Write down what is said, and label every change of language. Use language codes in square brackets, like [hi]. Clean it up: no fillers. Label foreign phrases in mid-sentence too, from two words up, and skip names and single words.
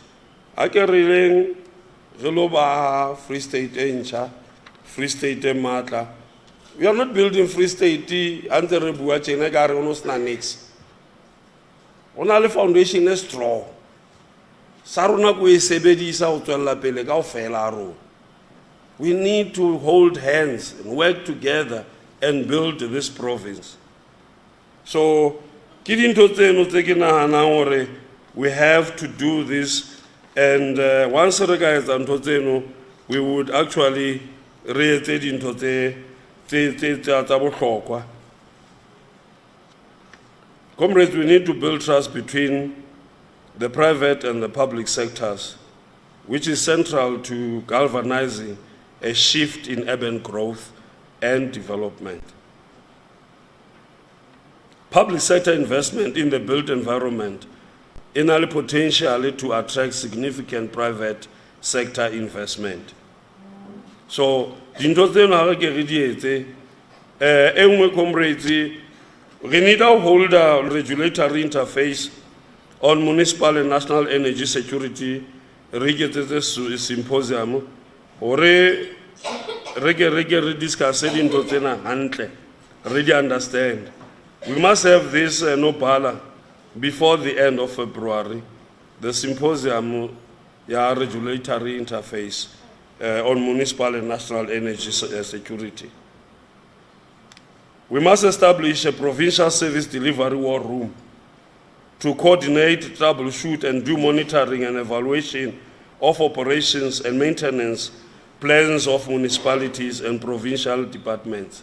[st] A ke rileng re lo ba Free State e ntjha, Free State e matla. [en] We are not building Free State [st] ante re bua tjena ka re ono sna niks. Ona le foundation e strong. Sa rona ko e sebedisa ho tswella pele kaofela rona. [en] We need to hold hands and work together and build this province. So, [st] ke dintho tseno tse ke nahanang hore [en] we have to do this, [st] and once re ka etsa ntho tseno, [en] we would actually [st] re etse dintho tsa bohlokwa. [en] Comrades, we need to build trust between the private and the public sectors, which is central to galvanizing a shift in urban growth and development. Public sector investment in the built environment in a potential to attract significant private sector investment. So, [st] dinto tseno ha re ke re di etse, e nngwe [en] comrades, we need to hold a regulatory interface on municipal and national energy security. [st] Re ke etse symposium hore re discuss dinto tsena hantle, re di understand. [en] We must have this [st] no bala [en] before the end of February, the symposium ya regulatory interface on municipal and national energy security. We must establish a provincial service delivery war room to coordinate, troubleshoot, and do monitoring and evaluation of operations and maintenance plans of municipalities and provincial departments.